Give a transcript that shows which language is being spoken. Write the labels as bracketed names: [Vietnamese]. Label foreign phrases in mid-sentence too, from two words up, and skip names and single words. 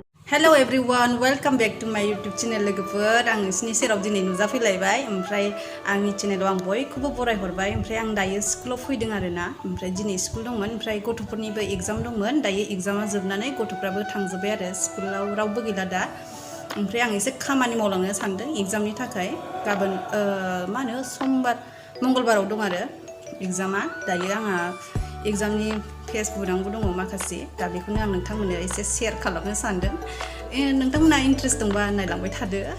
[English] Hello everyone, welcome back to my YouTube channel [Bodo] लोगोफोर आं नोंसिनि सेराव दिनै नुजाफैलायबाय ओमफ्राय आंनि चेनेलाव आं बयखौबो बरायहरबाय ओमफ्राय आं दायो स्कुलाव फैदों आरोना ओमफ्राय दिनै स्कुल दंमोन ओमफ्राय गथ'फोरनिबो एग्जाम दंमोन दायो एग्जामा जोबनानै गथ'फ्राबो थांजोबबाय आरो स्कुलाव रावबो गैला दा ओमफ्राय आं एसे खामानि मावलांनो सानदों एग्जामनि थाखाय गाबोन मा होनो समबार मंगलबाराव दं आरो एग्जामा दायो आंहा एग्जामनि फेस बुनांगौ दङ माखासे दा बेखौनो आं नोंथांमोननो एसे शेयार खालामनो सानदों नोंथांमोना इन्ट्रेस्ट दंबा नायलांबाय थादो